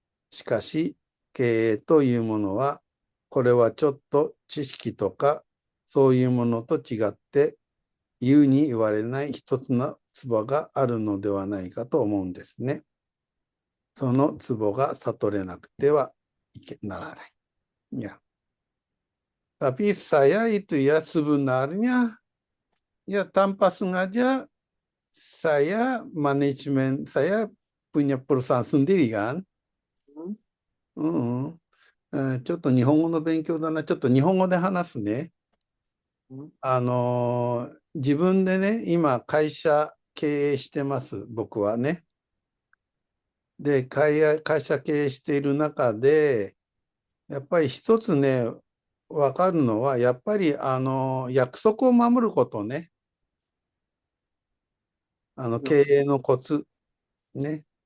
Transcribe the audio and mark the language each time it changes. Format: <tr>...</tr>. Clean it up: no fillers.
<ja>しかし、経営というものは、これはちょっと知識とかそういうものと違って、言うに言われない一つのツボがあるのではないかと思うんですね。そのツボが悟れなくてならない。 Ya.</ja> <id>Tapi saya itu ya sebenarnya ya tanpa sengaja saya manajemen, saya punya perusahaan sendiri kan.</id> <ja>うんうんちょっと日本語の勉強だな。ちょっと日本語で話すね。うん自分でね、今会社経営してます、僕はね。で、会社経営している中で、やっぱり一つね、わかるのは、やっぱり約束を守ることね、経営のコツね。</ja>